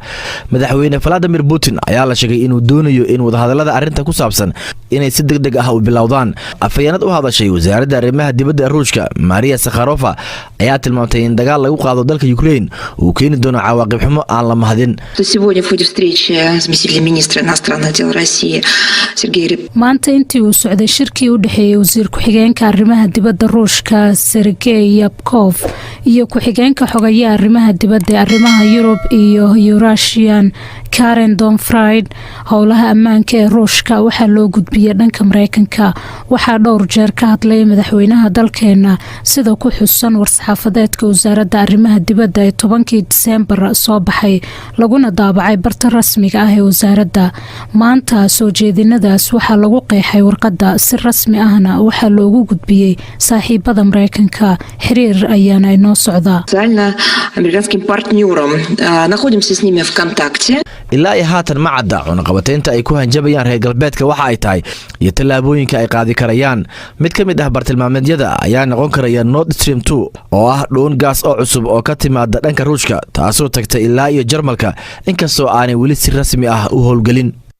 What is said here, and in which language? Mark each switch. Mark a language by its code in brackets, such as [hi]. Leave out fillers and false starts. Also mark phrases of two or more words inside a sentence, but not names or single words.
[so] madaxweyne Vladimir Putin ayaa la sheegay inuu doonayo in wadahadalada arrinta ku saabsan inay si degdeg ah u bilowdaan. afayeenad u hadashay wasaaradda arrimaha dibadda Ruushka Maria Zakharova ayaa tilmaamtay in dagaal lagu qaado dalka Ukraine uu keeni doono cawaaqib xumo aan la mahadin. [ru] заместителем министра иностранных дел России Сергей Рябков. [so] maanta intii uu socday shirkii u dhaxeeyay wasiir ku-xigeenka arrimaha dibadda Ruushka Sergey Ryabkov iyo ku-xigeenka xogayaha arrimaha dibadda ee arrimaha Yurub iyo Eurasian Karen Donfried, howlaha ammaanka ee Ruushka waxaa loo gudbiyay dhanka Mareykanka. waxaa dhowr jeer ka hadlay madaxweynaha dalkeena sida ku xusan war-saxaafadeedka wasaaradda arrimaha dibadda ee 10 Diseembar soo baxay laguna daabacay barta rasmiga ah ee wasaaradda. maanta soo jeedinadaas waxaa lagu qeexay warqadda si rasmi ahna waxaa loogu gudbiyey saaxiibada Mareykanka. xiriir ayaana inoo socda [ru] американским партнером. находимся с ними в контакте. [so] ilaa iyo haatan ma cadda cunaqabateynta ay ku hanjabayaan reer galbeedka waxa ay tahay iyo tallaabooyinka ay qaadi karayaan. mid ka mid ah bartilmaameedyada ayaa noqon karaya Nord Stream 2 oo ah dhuun gaas oo cusub oo ka timaada dhanka Ruushka, taasoo tagtay ilaa iyo Jarmalka inkastoo aanay weli si rasmi ah u howlgelin.